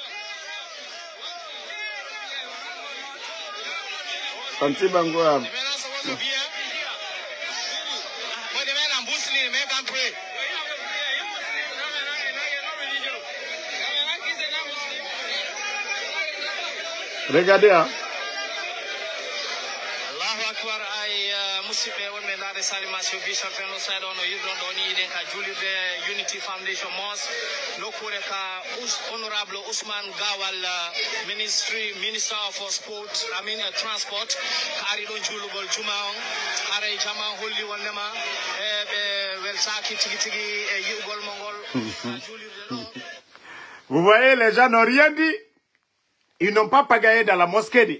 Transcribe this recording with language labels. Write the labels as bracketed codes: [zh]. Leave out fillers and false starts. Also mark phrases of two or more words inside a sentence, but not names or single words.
[fr] Antibangoam. Regardez, hein. [ar] الله أكبر [ff] ay musibe wonɓe ndaade salimation vision fen o sayɗo no yirɗon ɗo ni iɗen ka julirde Unity Foundation Mosque nokkure ka honorable Ousmane Gawal [en] minister of sport transport [ff] ka ari ɗon julugol juma on haray jama holli wondema ɓe weltaki tigi tigi e yi'ugol mo ngol julirde ɗo. [fr] Vous voyez, les gens n'ont rien dit. Ils n'ont pas pagaillé dans la mosquée.